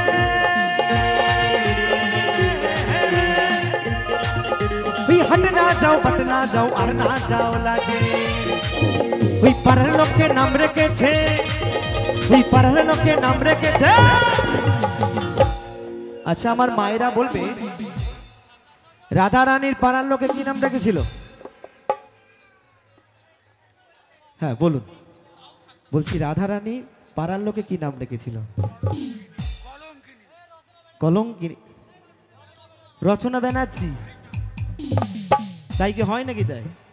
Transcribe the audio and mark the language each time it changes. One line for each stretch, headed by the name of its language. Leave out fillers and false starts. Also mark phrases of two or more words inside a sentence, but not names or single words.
Hindi: हट ना जाओ बट ना जाओ और ना जाओ लाजे
Bangla: ওই পাড়ার লোককে নাম রেখেছে ওই পাড়ার লোককে নাম রেখেছে আচ্ছা আমার মায়েরা বলবে রাধা রানীর পাড়ার লোকে কি নাম রেখেছিল হ্যাঁ বলুন বলছি রাধা রানী পাড়ার লোকে কি নাম রেখেছিল কলঙ্কিনী রচনা ব্যানার্জি তাই কি হয় নাকি তাই